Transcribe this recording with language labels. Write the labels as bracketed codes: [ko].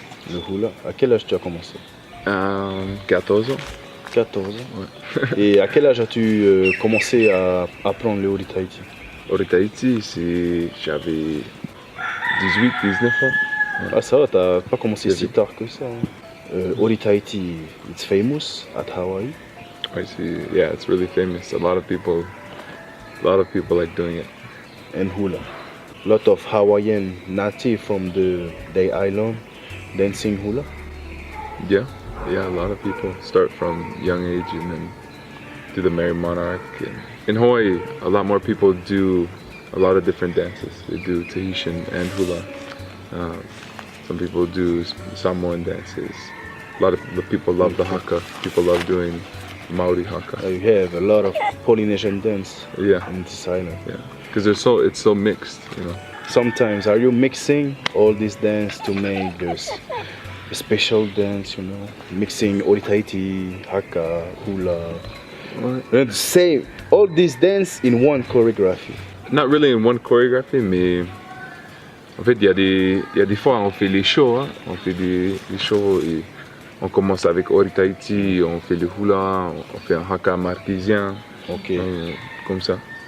[fr] Le hula, à quel âge tu as commencé? 14 ans. 14 ans? Ouais. Et à quel âge as-tu commencé à apprendre le Ori Tahiti? Ori Tahiti, j'avais 18, 19 ans. Ouais. Ah ça va, t'as pas commencé si tard que ça. Hein. [en] Ori Tahiti, it's famous at Hawaii. I see. Yeah, it's really famous. A lot of people like doing it. And hula. A lot of Hawaiian native from the island dancing hula. Yeah, a lot of people start from young age and then do the Merry Monarch. And in Hawaii, a lot more people do a lot of different dances. They do Tahitian and hula. Some people do Samoan dances. A lot of the people love the haka. People love doing Maori haka. You have a lot of Polynesian dance in this island. Yeah, because it's so mixed, you know. Sometimes are you mixing all this dance to make this a special dance, you know, mixing Ori Tahiti, haka, hula, and same all this dance in one choreography? Not really in one choreography, [fr] mais en fait il y a des fois on fait les shows, hein. On fait les shows et on commence avec Ori Tahiti, on fait le hula, on fait un haka marquisien, comme ça.